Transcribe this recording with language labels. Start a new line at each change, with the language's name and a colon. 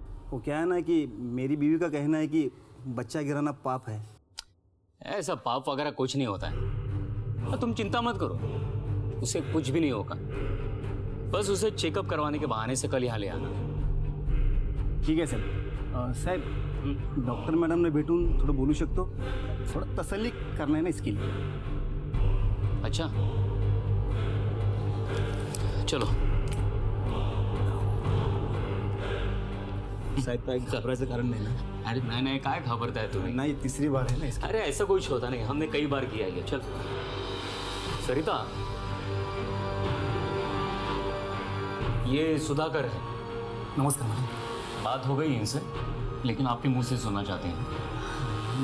Hindi: वो क्या है ना कि मेरी बीवी का कहना है कि बच्चा गिराना पाप है। ऐसा पाप वगैरह कुछ नहीं होता है, और तुम चिंता मत करो, उसे कुछ भी नहीं होगा। बस उसे चेकअप करवाने के बहाने से कल यहाँ ले आना।
Marathi: ठीक आहे सर. साहेब, डॉक्टर मॅडमने भेटून थोडं बोलू शकतो? थोडं तसल्ली करणार आहे ना इसकी.
Hindi: अच्छा, चलो.
Marathi: साहेब, काय घाबरायचं कारण नाही ना?
Hindi: अरे नहीं नहीं,
Marathi: काय घबरताय तुम्ही? नाही,
Hindi: तीसरी बार है ना इसकी. अरे ऐसा कुछ होता नहीं, हमने कई बार किया है. चल सरिता, ये सुधाकर है. नमस्कार मैडम. बात हो गई इनसे, लेकिन आपके मुंह से सुनना चाहते हैं.